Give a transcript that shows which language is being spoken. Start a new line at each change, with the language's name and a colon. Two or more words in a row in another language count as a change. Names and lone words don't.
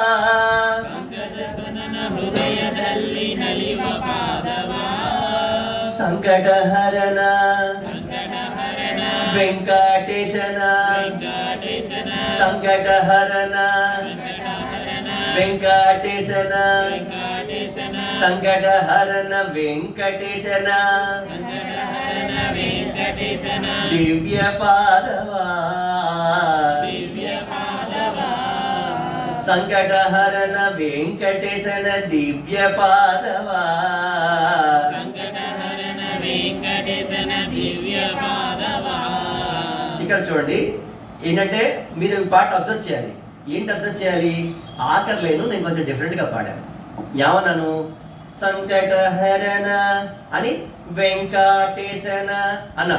Kannada: ಸಂಕಟಹರನ ವೆಂಕಟೇಶನ ಸಂಕಟಹರನ ವೆಂಕಟೇಶನ ಸಂಕಟಹರನ ವೆಂಕಟೇಶನ ದಿವ್ಯ ಪಾದವಾ. ಸಂಕಟಹರನ ವೆಂಕಟೇಶನ ದಿವ್ಯ ಪಾದವಾ.
Telugu: ఇక్కడ చూడండి ఏంటంటే మీరు ఈ పాట అబ్జర్వ్ చేయాలి. ఏంటి అబ్జర్వ్ చేయాలి? ఆఖర్లేను నేను కొంచెం డిఫరెంట్గా పాడాను. ఏమన్నాను? సంకటహరణ అని వెంకటేశన అన్నాను.